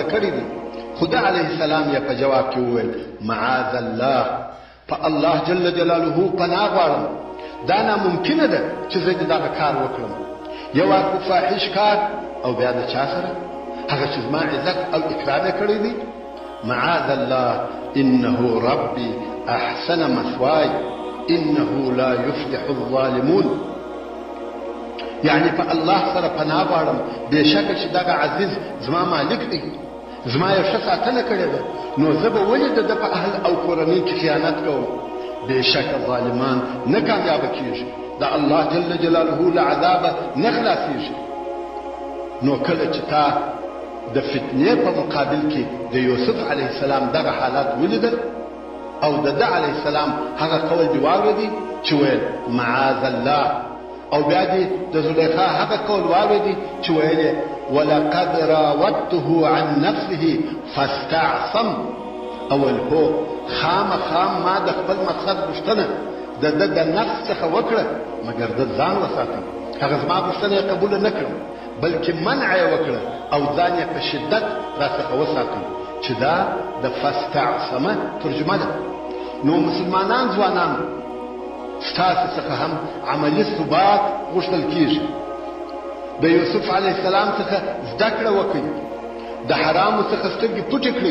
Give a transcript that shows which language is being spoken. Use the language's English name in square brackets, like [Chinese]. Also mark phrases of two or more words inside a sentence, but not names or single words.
[Pashto] کړی دی خو د [Arabic] علیه السلام [Pashto] یې په جواب کې وویل [Arabic] معاذ الله [Pashto] په الله [Arabic] جل جلاله [Pashto] پناه غواړم دا ناممکنه ده چې زه دې دغه کار وکړم یو اړخ فاحش کار او بیا د چا سره هغه چې زما عزت او اکرام یې کړی دی [Arabic] معاذ الله انه ربي احسن مثواي انه لا يفلح الظالمون [Pashto] یعنی په الله سره پناه غواړم بېشکه چې دغه عزیز زما مالک دی زما یو ښه ساتنه کړې ده نو زه به ولې د ده په اهل او کورنۍ کې خیانت کوم بېشکه ظالمان نه کامیابه کېږي د الله [Arabic] جل جلاله [Pashto] له عذابه نه خلاصېږي نو کله چې تا د فتنې په مقابل کې د یوسف [Arabic] علیه السلام [Pashto] دغه حالات ولیدل او د ده [Arabic] علیه السلام [Pashto] هغه قول دې واورېدی چې ویل [Arabic] معاذ الله [Pashto] او بیا دې د زلیخا هغه قول واورېدی چې ویل یې [Arabic] ولقد راودته عن نفسه فاستعصم [Pashto] اول هو خامخا ما د خپل مقصد غوښتنه د ده د نفس څخه وکړه مګر ده ځان وساتم هغه زما غوښتنه یې قبوله نه کړم بلکې منع یې وکړه او ځان یې په شدت راڅخه وساتم چې دا د فاستعصمه ترجمه ده نو مسلمانان ځوانانو ستاسو څخه هم عملي ثبات غوښتل کېږي د یوسف [Arabic] علیه السلام [Pashto] څخه زده کړه وکړئ د حرامو څخه سترګې پټې کړئ